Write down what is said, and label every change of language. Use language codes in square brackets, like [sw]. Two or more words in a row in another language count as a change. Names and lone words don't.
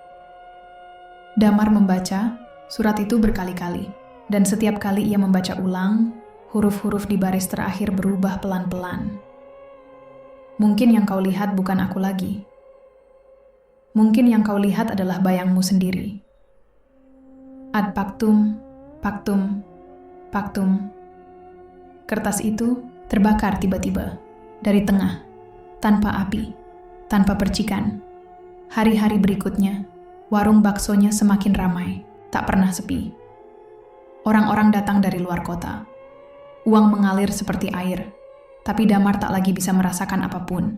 [id] Damar membaca surat itu berkali-kali, dan setiap kali ia membaca ulang, huruf-huruf di baris terakhir berubah pelan-pelan. Mungkin yang kau lihat bukan aku lagi. Mungkin yang kau lihat adalah bayangmu sendiri. [la] Ad pactum, pactum, pactum. [id] Kertas itu terbakar tiba-tiba, dari tengah, tanpa api, tanpa percikan. Hari-hari berikutnya, warung baksonya semakin ramai, tak pernah sepi. Orang-orang datang dari luar kota. Uang mengalir seperti air, tapi Damar tak lagi bisa merasakan apapun.